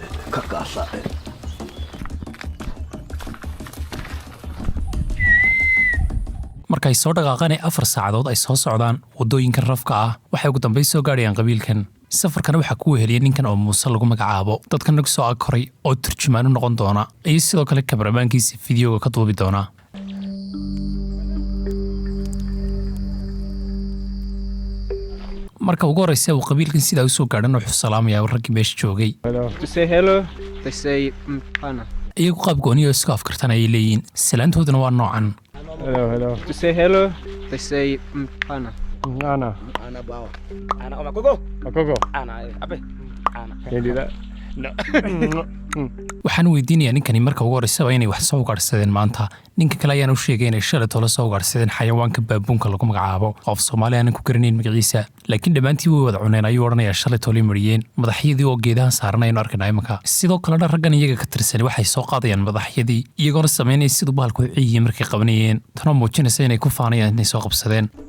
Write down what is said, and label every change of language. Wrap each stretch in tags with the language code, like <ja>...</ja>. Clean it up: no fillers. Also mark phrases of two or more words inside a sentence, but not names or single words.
<so>markay soo dhaqaaqaan 4 saacadood ay soo socdaan wadooyinka rafka ah waxay ugu dambeyn soo gaarayaan qabiilkan safarkan waxa ku weheliyay ninkan oo Muuse lagu magacaabo dadkan nagu soo akoray oo turjumaan u noqon doona ay sidoo kale kameramaankiisa fiidiyoga ka duubi doona marka ugu horeysa uu qabiilkan sida uu soo gaadhan wuxuu salaamayaa raggii meesha joogay</so> <en>to say hello they say ana</en> <so>iyagu qaab gooni oo iska afkartan ay leeyihiin salaantooduna waa noocan</so> <en>hello to say hello they say ana bawa ana magogo ana abe ana can do that no</en> <so>waxaan weydiinayaa ninkani marka ugu horeysa inay wax soo ugaarsadeen maanta ninka kale ayaan u sheegay inay shalay tolo soo ugaarsadeen xayawaanka baabuunka lagu magacaabo oo Soomaaliya aan ku garanayn magaciisa laakiin dhamaantii way wada cuneen ayuu oranayaa shalay tolo mariyeen madaxyadii oo geedaha saaranayeen arkay imanka sidoo kale raggan iyaga ka tirsan waxay soo qaadayaan madaxyadii iyagoo sameynay sidoo bahalku ciidii markay qabanayeen tan muujinaysa inay ku faanayaan inay soo qabsadeen</so>